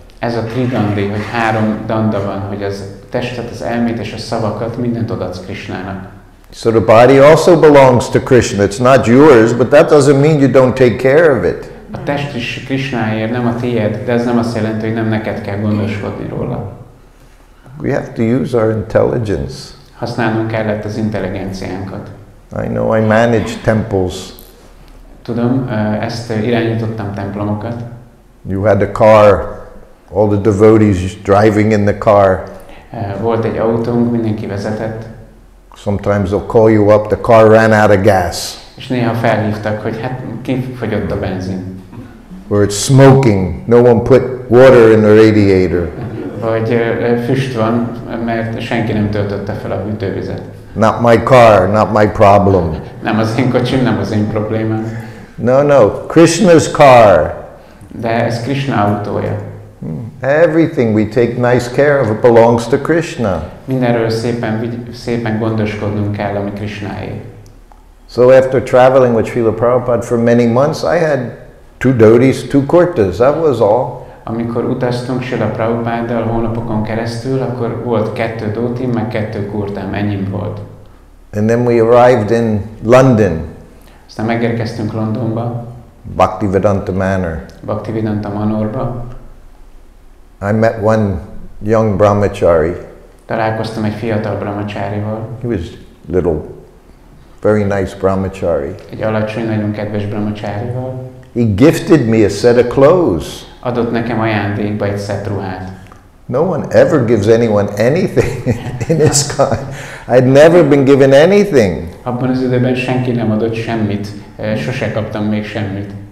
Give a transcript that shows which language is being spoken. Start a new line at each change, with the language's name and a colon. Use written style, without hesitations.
Hungarian: Ez a Tridandi, hogy 3 danda van, hogy az testet, az elmét és a szavakat mindent odaadsz Krishnának.
English: So the body also belongs to Krishna. It's not yours, but that doesn't mean you don't take care of it.
Hungarian: A test is Krishnáért, nem a tiéd, de ez nem azt jelenti, hogy nem neked kell gondoskodni róla.
English: We have to use our intelligence.
Hungarian: Használnunk kellett az intelligenciánkat.
English: I know I manage temples.
Hungarian: Tudom, ezt irányítottam templomokat.
English: You had a car, all the devotees driving in the car.
Hungarian: Volt egy autónk, mindenki vezetett.
English: Sometimes they'll call you up, the car ran out of gas.
Hungarian: És néha felhívtak, hogy hát kifogyott a benzin.
English: Or it's smoking, no one put water in the radiator.
Hungarian: Vagy füst van, mert senki nem töltötte fel a hűtővizet.
English: Not my car, not my problem.
Hungarian: Nem az én kocsim, nem az én problémám.
English: No, Krishna's car.
Hungarian: De ez Krishna autója.
English: Everything we take nice care of, it belongs to Krishna.
Hungarian: Mindenről szépen gondoskodnunk kell, ami Krishnáé.
English: So after traveling with Srila Prabhupada for many months, I had 2 dhotis, 2 kurtas, that was all.
Hungarian: Amikor utaztunk Srila Prabhupáddal hónapokon keresztül, akkor volt 2 dótim, meg 2 kurtám, ennyim volt.
English: And then we arrived in London.
Hungarian: Aztán megérkeztünk Londonba.
English: Bhaktivedanta Manor.
Hungarian: Bhaktivedanta Manorba.
English: I met one young brahmachari.
Hungarian: Találkoztam egy fiatal brahmacharival.
English: He was little, very nice brahmachari.
Hungarian: Egy alacsony, nagyon kedves brahmacharival.
English: He gifted me a set of clothes.
Hungarian: Adott nekem ajándékba egy szett ruhát.
English: No one ever gives anyone anything in his kind. I'd never been given anything.
Hungarian: Abban az időben senki nem adott semmit, sose kaptam még semmit.